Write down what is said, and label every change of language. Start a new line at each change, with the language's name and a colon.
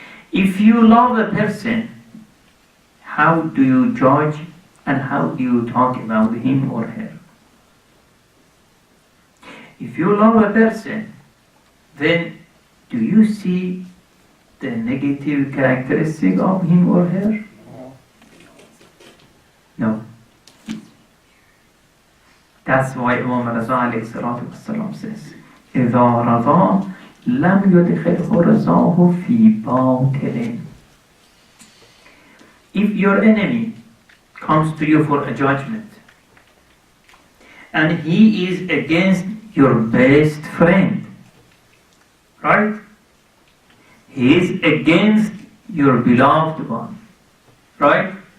English: If you love a person, how do you judge and how do you talk about him or her? If you love a person, then do you see the negative characteristic of him or her? No. That's why Imam Raza says,
Arabic: إِذَا رَضَى لَمْ يُدْخِلْهُ رَضَاهُ فِي بَاطِلٍ.
English: If your enemy comes to you for a judgment, and he is against your best friend, right? He is against your beloved one, right?